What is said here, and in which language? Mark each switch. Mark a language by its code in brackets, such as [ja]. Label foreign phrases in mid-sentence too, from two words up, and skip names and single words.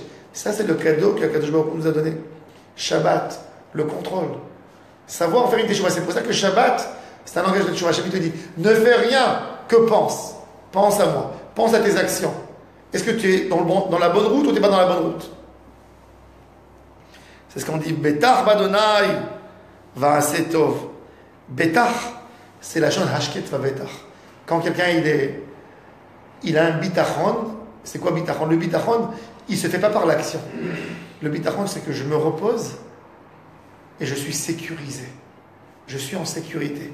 [fr] Ça, c'est le cadeau que Kadosh Baruch Hu nous a donné. Shabbat, le contrôle. Savoir faire une teshuva. C'est pour ça que Shabbat, c'est un langage de teshuva. Shabbat te dit, ne fais rien que pense. Pense à moi. Pense à tes actions. Est-ce que tu es dans la bonne route ou tu n'es pas dans la bonne route? C'est ce qu'on dit. [he] בטח בה' ועשה טוב. [fr] Betach, c'est la chose [he] השקט ובטח. [fr] Quand quelqu'un il a un bitachon, c'est quoi bitachon? Le bitachon, il ne se fait pas par l'action. Le bitachon, c'est que je me repose et je suis sécurisé. Je suis en sécurité.